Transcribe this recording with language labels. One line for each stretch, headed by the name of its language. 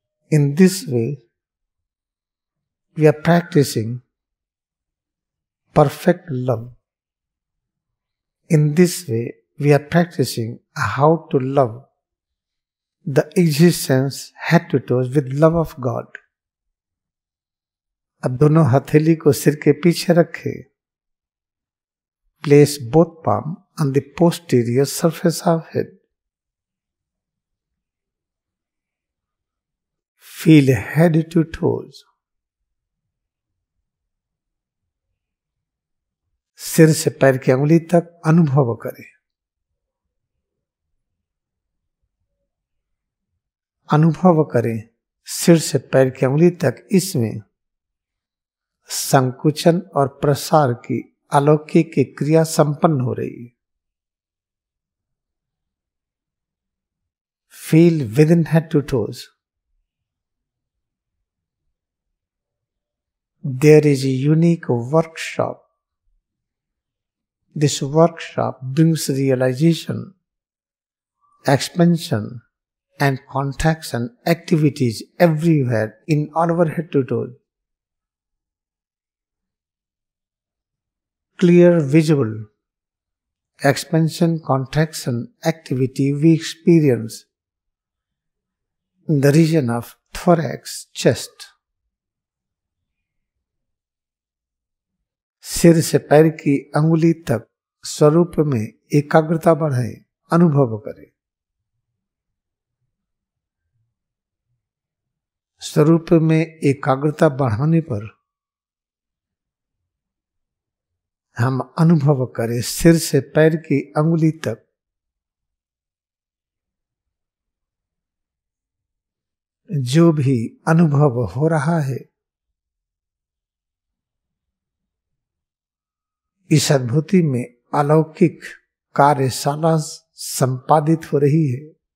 English: In this way, we are practicing perfect love. In this way, we are practicing how to love the existence head to toes with love of God.
Hindi: अब दोनों हथेली को सिर के पीछे रखें.
English: Place both palms on the posterior surface of head. Feel head to toes.
Hindi: सिर से पैर की अंगुली तक अनुभव करें. अनुभव करें सिर से पैर की अंगुली तक इसमें संकुचन और प्रसार की अलौकिक क्रिया संपन्न हो रही है.
English: Feel within head to toes. There is a unique workshop. This workshop brings realization, expansion, and contraction activities everywhere in our head to toes. Clear, visible expansion, contraction activity we experience in the region of thorax, chest.
Hindi: सिर से पैर की अंगुली तक स्वरूप में एकाग्रता बढ़ाएं, अनुभव करें. स्वरूप में एकाग्रता बढ़ाने पर हम अनुभव करें सिर से पैर की अंगुली तक जो भी अनुभव हो रहा है, इस अनुभूति में अलौकिक कार्यशाला संपादित हो रही है।